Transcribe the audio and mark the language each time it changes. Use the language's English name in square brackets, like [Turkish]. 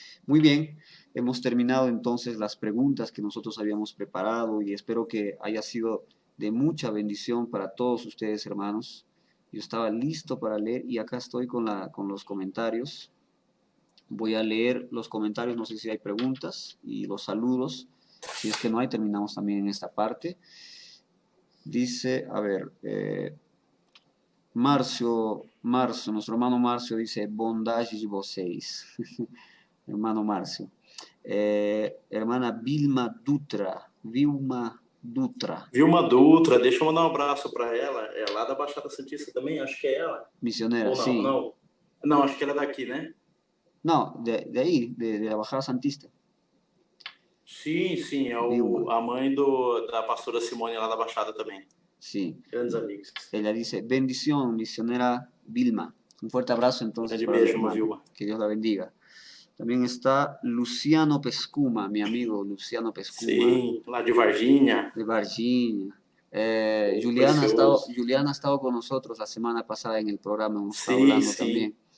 [Spanish] Muy bien, hemos terminado entonces las preguntas que nosotros habíamos preparado y espero que haya sido de mucha bendición para todos ustedes, hermanos. Yo estaba listo para leer y acá estoy con los comentarios. Voy a leer los comentarios, no sé si hay preguntas y los saludos. Si es que no hay, terminamos también en esta parte. Dice, a ver, Marcio, nuestro hermano Marcio dice, [Portuguese] bondade de vocês. [Spanish] Hermano Marcio. Hermana Vilma Dutra. [Portuguese] Vilma Dutra, deixa eu mandar um abraço para ela. É lá da Baixada Santista também, acho que é ela. [Spanish] Misionera, [Portuguese] ou não, sim. Não, acho que ela é daqui, né? [Spanish] Não, de aí, de la Baixada Santista. [Portuguese] Sim, é a mãe da pastora Simone lá da Baixada também. [Spanish] Sí. Grandes amigos. Ella dice, bendición, misionera Vilma. Un fuerte abrazo entonces para [Portuguese] beijo, [Spanish] la Vilma. Que Dios la bendiga. También está Luciano Pescuma, mi amigo Luciano Pescuma. [Portuguese] Sí, lá de Varginha. De Varginha. [Spanish] Juliana ha estado con nosotros la semana pasada en el programa, hemos estado hablando también.